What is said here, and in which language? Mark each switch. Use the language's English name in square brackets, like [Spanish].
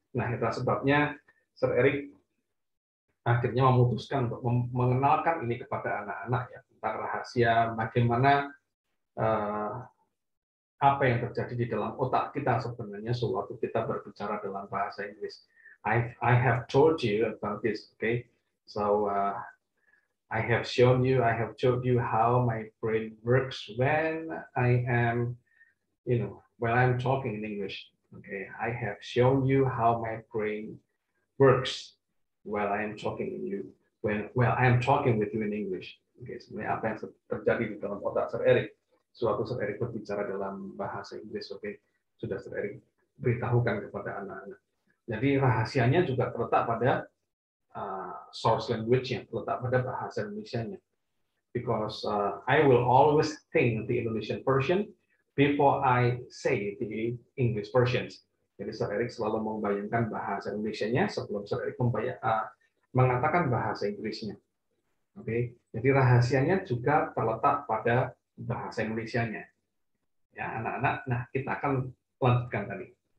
[Indonesian] Nah, itu sebabnya Sir Erik akhirnya memutuskan untuk mengenalkan ini kepada anak-anak ya, tentang rahasia bagaimana apa yang terjadi di dalam otak kita sebenarnya sewaktu kita berbicara dalam bahasa Inggris. [English] I have told you about this, okay? So I have told you how my brain works when I am, when I'm talking in English. Okay, I have shown you how my brain works while I am talking in you, I am talking with you in English. [Indonesian] Okay, sebenarnya apa yang terjadi di dalam otak Sir Erik suatu Sir Erik berbicara dalam bahasa Inggris, oke, sudah Sir Erik beritahukan kepada anak-anak. Jadi rahasianya juga terletak pada source language-nya, terletak pada bahasa Indonesia-nya. [English] Because I will always think the Indonesian version before I say the English versions. [Indonesian] Jadi Sir Erik selalu membayangkan bahasa Indonesia-nya sebelum Sir Erik mengatakan bahasa Inggrisnya. Oke, jadi rahasianya juga terletak pada bahasa Indonesianya. Ya, anak-anak. Nah, kita akan lanjutkan tadi.